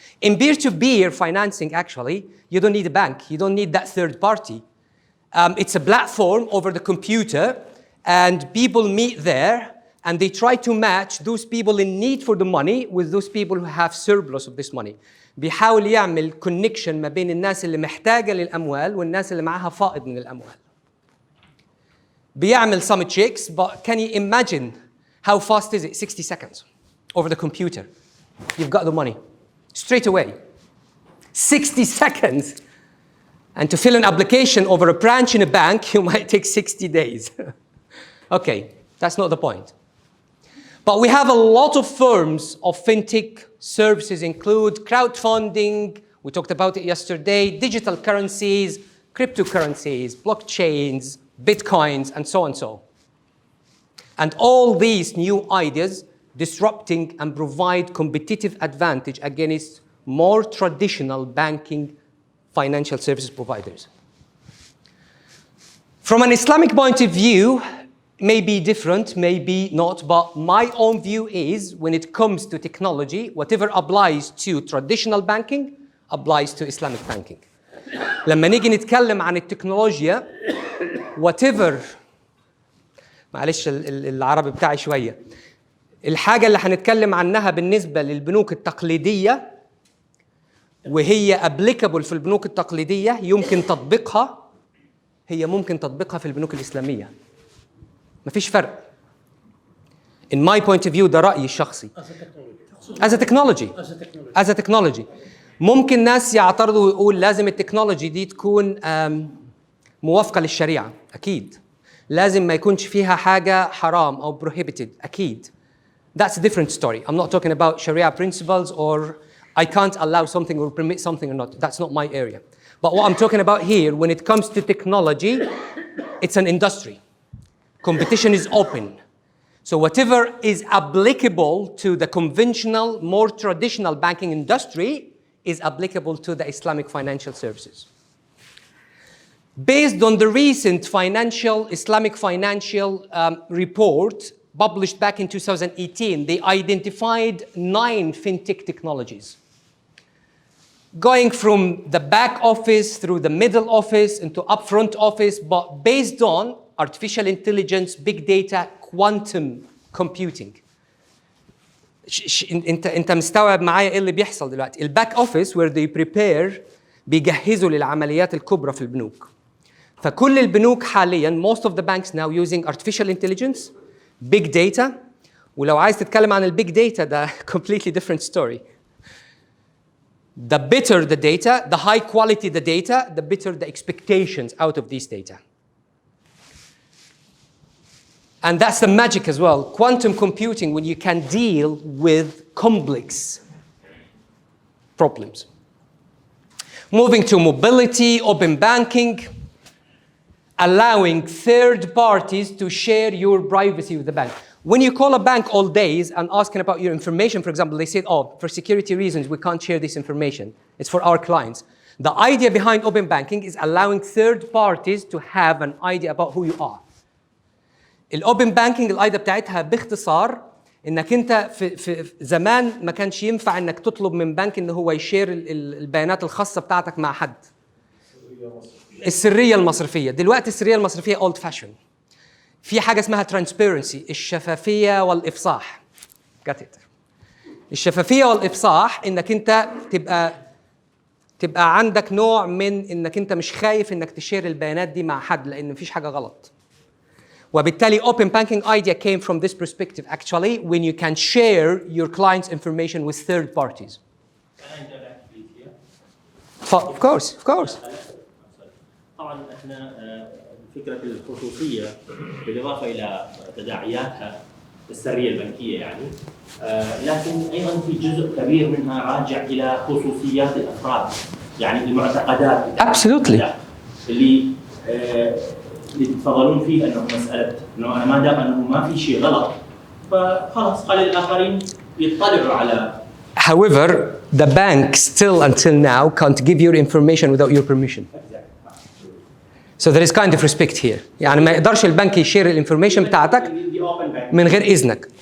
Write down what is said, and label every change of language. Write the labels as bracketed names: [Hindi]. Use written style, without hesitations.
[English] In peer-to-peer financing, actually, you don't need a bank. You don't need that third party. It's a platform over the computer, and people meet there, and they try to match those people in need for the money with those people who have surplus of this money. [Arabic] بيحاول يعمل connection ما بين الناس اللي محتاجة للأموال والناس اللي معها فائض من الأموال. بيعمل [English] some checks, but can you imagine how fast is it? 60 seconds over the computer. You've got the money. Straight away. 60 seconds. And to fill an application over a branch in a bank, you might take 60 days. Okay, that's not the point. But we have a lot of forms of fintech services include crowdfunding, we talked about it yesterday, digital currencies, cryptocurrencies, blockchains, bitcoins, and so on and so. And all these new ideas disrupting and provide competitive advantage against more traditional banking financial services providers. From an Islamic point of view, may be different, maybe not, but my own view is when it comes to technology, whatever applies to traditional banking applies to Islamic banking. [Arabic] لما نيجي نتكلم عن التكنولوجيا, whatever, معلش العربي بتاعي شوية, الحاجة اللي هنتكلم عنها بالنسبة للبنوك التقليدية وهي applicable في البنوك التقليدية يمكن تطبيقها, هي ممكن تطبيقها في البنوك الإسلامية. مفيش فرق. [English] In my point of view, [Arabic] ده رأيي الشخصي. [English] As a technology. [Arabic] ممكن ناس يعترضوا ويقول لازم التكنولوجي دي تكون موافقة للشريعة. أكيد. لازم ما يكونش فيها حاجة حرام أو prohibited. أكيد. [English] That's a different story. I'm not talking about Sharia principles or I can't allow something or permit something or not. That's not my area. But what I'm talking about here, when it comes to technology, it's an industry. Competition is open. So whatever is applicable to the conventional, more traditional banking industry is applicable to the Islamic financial services. Based on the recent Islamic financial report published back in 2018, they identified 9 fintech technologies. Going from the back office through the middle office into upfront office, but based on artificial intelligence, big data, quantum computing. [Arabic] انت مستوعب معايا ايه اللي بيحصل دلوقتي؟ الباك اوفيس [English] where they prepare [Arabic] بيجهزوا للعمليات الكبرى في البنوك. فكل البنوك حاليا [English] most of the banks now using artificial intelligence, big data. [Arabic] ولو عايز تتكلم عن البيج داتا ده [English] completely different story. The better the data, the high quality the data, the better the expectations out of these data. And that's the magic as well. Quantum computing, when you can deal with complex problems. Moving to mobility, open banking, allowing third parties to share your privacy with the bank. When you call a bank all days and asking about your information, for example, they said, oh, for security reasons, we can't share this information. It's for our clients. The idea behind open banking is allowing third parties to have an idea about who you are. [Arabic] الأوبن بانكينج الأيديا بتاعتها باختصار إنك أنت في زمان ما كانش ينفع إنك تطلب من بنك إن هو يشير البيانات الخاصة بتاعتك مع حد. السرية المصرفية. دلوقتي السرية المصرفية [English] old fashion. [Arabic] في حاجة اسمها transparency، الشفافية والإفصاح. [English] Got it. [Arabic] الشفافية والإفصاح إنك أنت تبقى عندك نوع من إنك أنت مش خايف إنك تشير البيانات دي مع حد لأن مفيش حاجة غلط. [English] وبالتالي open banking idea came from this perspective actually when you can share your client's information with third parties. Can I interact please here? Of course. [Arabic] طبعا احنا فكرة الخصوصية بالإضافة إلى تداعياتها السرية البنكية يعني لكن أيضا في جزء كبير منها راجع إلى خصوصيات الأفراد يعني المعتقدات. [English] Absolutely. [Arabic] اللي يتفضلون فيه انه مساله انه انا ما دام انه ما في شيء غلط فخلاص خلي الاخرين يطلعوا على. [English] However, the bank still until now can't give your information without your permission. So there is kind of respect here. [Arabic] يعني ما يقدرش البنك يشير الانفورميشن بتاعتك من غير إذنك.